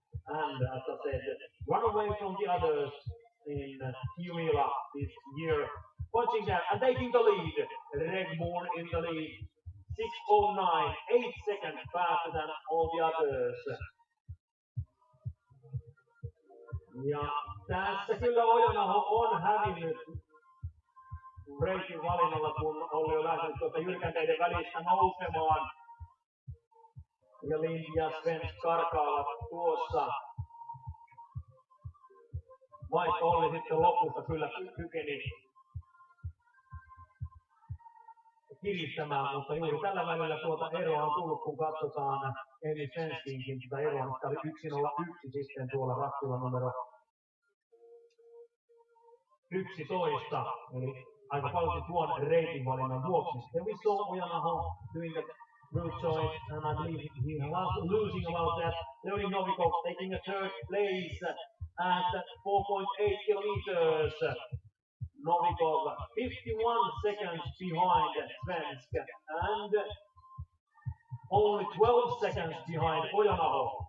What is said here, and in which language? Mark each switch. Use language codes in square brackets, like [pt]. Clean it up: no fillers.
[en] And as I said, run away from the others in Kiwila this year. Punching that and taking the lead. Regborn in the lead. 6:09, 8 seconds faster than all the others. [fi] Ja tässä kyllä Ojanaho on hävinnyt reitin valinnalla, kun oli jo lähtenyt tuota jyrkänteiden välistä nousemaan. Ja Lind ja Svensk karkaavat tuossa. Vaikka oli sitten lopussa kyllä kykeni kiristämään, mutta juuri tällä välillä tuota eroa on tullut, kun katsotaan Emil Svenskinkin sitä eroa, mutta oli 1:01 sitten tuolla rattilla numero 11, eli aika paljon tuon reitin valinnan vuoksi. [en] Then we saw Ojanaho doing the route choice, and I believe he was losing about that. Leonid Novikov taking a third place at 4.8 kilometers. Novikov 51 seconds behind Svensk and only 12 seconds behind Ojanaho.